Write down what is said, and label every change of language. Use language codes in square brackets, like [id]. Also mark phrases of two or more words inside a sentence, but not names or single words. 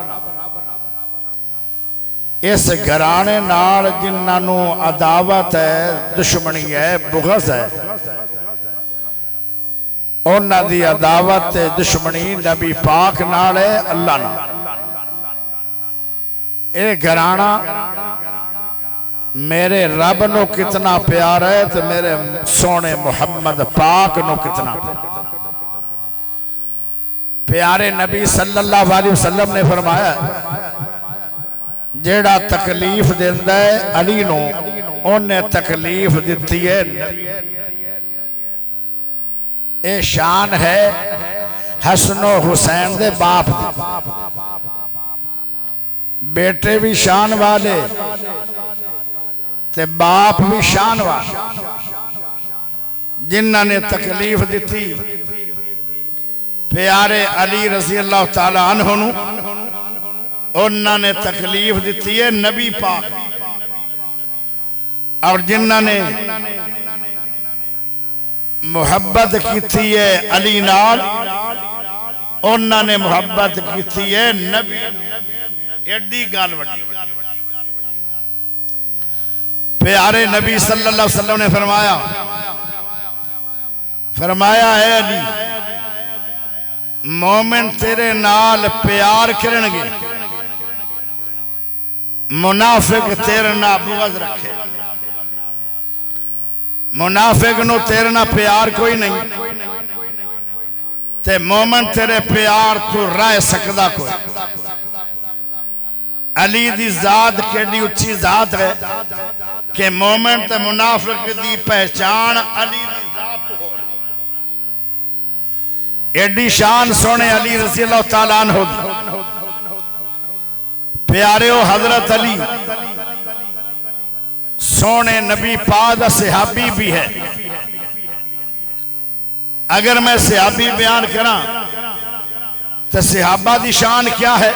[pa] اس گھرانے نال جنہاں عداوت ہے، دشمنی ہے، بغض ہے، انہاں دی عداوت دشمنی نبی پاک نال ہے، اللہ نال. یہ گھرانہ میرے رب نوں کتنا پیار ہے تو میرے سوہنے محمد پاک نوں کتنا پیارے. नबी [ar] صلی اللہ علیہ وسلم [pa] نے فرمایا، جیہڑا تکلیف دیندا ہے علی نوں، انہیں تکلیف دتی ہے. یہ شان ہے حسن و حسین دے باپ دے. بیٹے بھی شان والے تے باپ بھی شان والے، جنہوں نے تکلیف دی پیارے علی [ar] رضی اللہ تعالیٰ عنہ [pa] نوں، انہوں نے تکلیف دی ہے نبی پاک. اور جنہوں نے محبت کی ہے علی نال، انہوں نے محبت کی ہے نبی. ایڈی گل وڈی. پیارے نبی [ar] صلی اللہ علیہ وسلم [pa] نے فرمایا ہے علی، مومن تیرے نال پیار کرنگے، منافق تیرے نال بغض رکھے. منافق نوں تیرے نال پیار کوئی نہیں، تے مومن تیرے پیار توں رہ سکدا کوئی. علی دی ذات کیڈی اچی ذات ہے کہ مومن تے منافق دی پہچان علی دی ذات ہو. ایڈی شان سوہنے علی [ar] رضی اللہ تعالیٰ عنہ. [pa] پیارے حضرت علی سوہنے نبی پاک صحابی بھی ہے. اگر میں صحابی بیان کراں تو صحابہ دی شان کیا ہے?